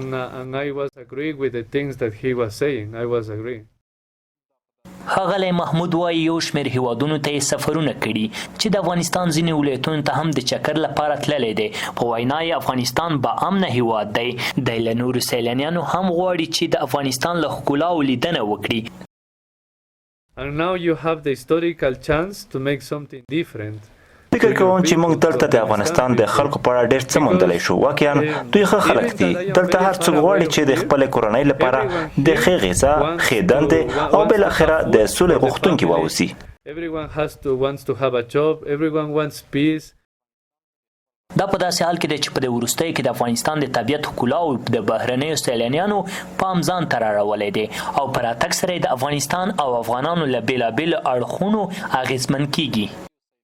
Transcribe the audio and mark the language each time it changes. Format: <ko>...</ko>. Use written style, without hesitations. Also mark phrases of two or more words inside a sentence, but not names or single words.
<ps>ښاغلی محمود وايي یو شمېر هېوادونو ته یې سفرونه کړي چې د افغانستان ځینې ولایتونو ته هم د چکر لپاره تللی دی. په وینا یې افغانستان با امنه هېواد دی. دی له نورو سیلانیانو هم غواړي چې د افغانستان له ښکلاو لیدنه وکړي.</ps> <en>And now you have the historical chance to make something different.</en> <ps>فکر کوم چې موږ دلته د افغانستان د خلکو په اړه ډېر څه موندلی شو. واقعا دوی ښه خلک دي. دلته هر څوک غواړي چې د خپلې کورنۍ لپاره د ښې غذا، ښې دندې او بالاخره د سولې غوښتونکي واوسي.</ps> <en>Everyone wants to have a job, everyone wants peace.</en> <ps>دا په داسې حال کې دی چې په دې وروستیو کې د افغانستان د طبیعت ښکلا او د بهرنیو سیلانیانو پام ځان ته راوړلی دی او په راتګ سره یې د افغانستان او افغانانو له بېلابېلو اړخونو اغېزمن کیږي.</ps>